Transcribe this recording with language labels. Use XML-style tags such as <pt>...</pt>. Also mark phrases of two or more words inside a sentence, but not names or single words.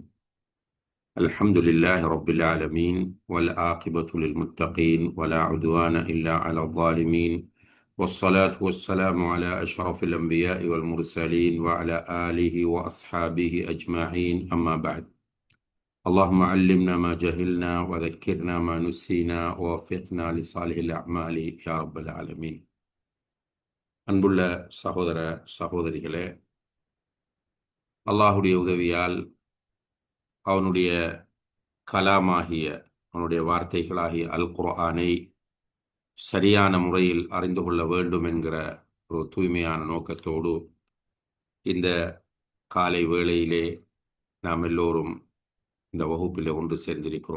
<ar>الحمد لله رب العالمين والعاقبة للمتقين ولا عدوان إلا على الظالمين، والصلاة والسلام على أشرف الأنبياء والمرسلين وعلى آله وأصحابه أجمعين، أما بعد. اللهم علمنا ما جهلنا وذكرنا ما نسينا ووفقنا لصالح الأعمال يا رب العالمين.</ar> <ta>அன்புள்ள சகோதர சகோதரிகளே, அல்லாஹுடைய உதவியால் அவனுடைய கலாமாகிய அவனுடைய வார்த்தைகளாகிய அல் குர்ஆனை சரியான முறையில் அறிந்து கொள்ள வேண்டும் என்கிற ஒரு தூய்மையான நோக்கத்தோடு இந்த காலை வேளையிலே நாம் எல்லோரும் இந்த வகுப்பில் ஒன்று சேர்ந்திருக்கிறோம்.</ta>